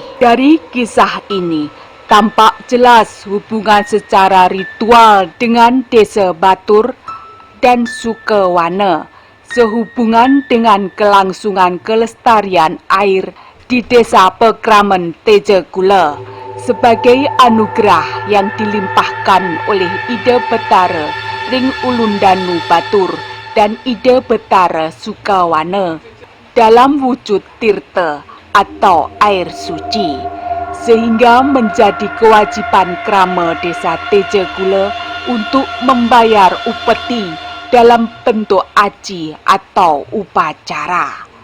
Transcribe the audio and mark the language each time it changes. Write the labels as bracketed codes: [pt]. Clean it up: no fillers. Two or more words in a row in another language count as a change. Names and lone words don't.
[id] Dari kisah ini tampak jelas hubungan secara ritual dengan Desa Batur dan Sukewana, sehubungan dengan kelangsungan kelestarian air di Desa Pekraman Tejegule sebagai anugerah yang dilimpahkan oleh Ide Betara ring Ulundanu Batur dan Ide Betara Sukewana dalam wujud tirta atau air suci, sehingga menjadi kewajiban krama Desa Tejegule untuk membayar upeti dalam bentuk aji atau upacara.